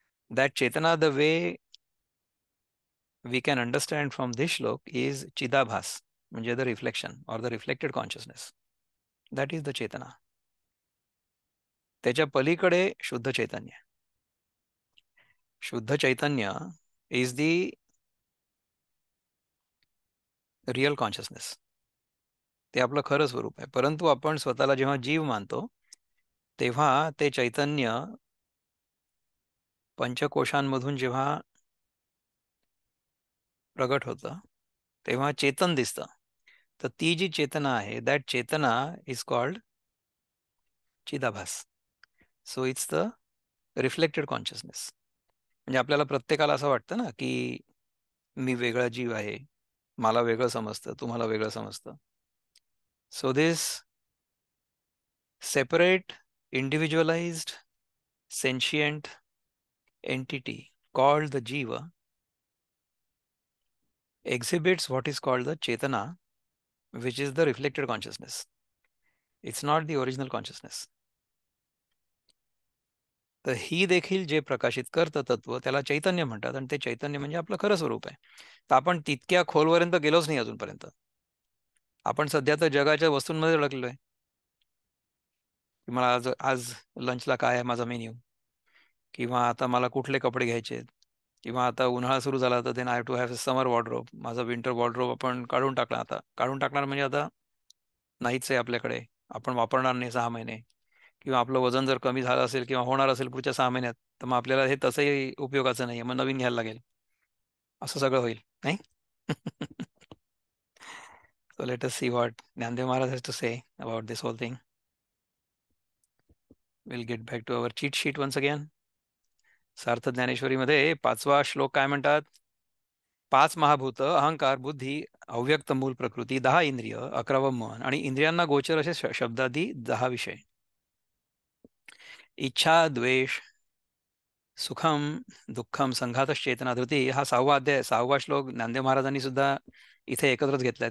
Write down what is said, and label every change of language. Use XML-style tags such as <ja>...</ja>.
<en>That chetana, the way we can understand from this shloka, is chidabhasa, म्हणजे the reflection or the reflected consciousness. That is the chetana.</en> <mr>त्याच्या पलीकडे शुद्ध चैतन्य.</mr> <en>Shuddha chaitanya is the real consciousness.</en> <mr>ते आपलं खरं स्वरूप आहे. परंतु आपण स्वतःला जेव्हा जीव मानतो तेव्हा ते चैतन्य पंचकोशांमधून जेव्हा प्रगट होतं तेव्हा चेतन दिसतं. तर ती जी चेतना आहे,</mr> <en>That chetana is called chidabhasa. So it's the reflected consciousness.</en> <mr>म्हणजे आपल्याला प्रत्येकाला असं वाटतं ना की मी वेगळा जीव आहे, मला वेगळं समजतं, तुम्हाला वेगळं समजतं.</mr> <en>So this separate, individualized, sentient entity called the Jiva exhibits what is called the Chetana, which is the reflected consciousness. It's not the original consciousness.</en> <mr>तर ही देखील जे प्रकाशित करतं तत्व त्याला चैतन्य म्हणतात, आणि ते चैतन्य म्हणजे आपलं खरं स्वरूप आहे. तर आपण तितक्या खोलपर्यंत गेलोच नाही अजूनपर्यंत. आपण सध्या तर जगाच्या वस्तूंमध्ये अडकलेलो आहे की मला आज आज लंचला काय आहे माझा मेन्यू, किंवा आता मला कुठले कपडे घ्यायचे आहेत, किंवा आता उन्हाळा सुरू झाला तर</mr> <en>Then I have to have summer wardrobe.</en> <mr>माझा विंटर वॉर्डरोब आपण काढून टाकला. आता काढून टाकणार म्हणजे आता नाहीच आहे आपल्याकडे, आपण वापरणार नाही 6 महिने. किंवा आपलं वजन जर कमी झालं असेल किंवा होणार असेल पुढच्या 6 महिन्यात, तर मग आपल्याला हे तसंही उपयोगाचं नाही, मग नवीन घ्यायला लागेल. असं सगळं होईल नाही.</mr> <en>So let us see what Nanddev Maharaj has to say about this whole thing. We'll get back to our cheat sheet once again.</en> <mr>सार्थ ज्ञानेश्वरीमध्ये 5वा श्लोक काय म्हणतात. 5 महाभूत, अहंकार, बुद्धी, अव्यक्त मूल प्रकृती, 10 इंद्रिय, 11वं मन, आणि इंद्रियांना गोचर असे शब्दादी 10 विषय. इच्छा, द्वेष, सुखम, दुःखम, संघातच चेतना, धृती, हा 6वा अध्याय, 6वा श्लोक ज्ञानदेव महाराजांनी सुद्धा इथे एकत्रच घेतलाय.</mr>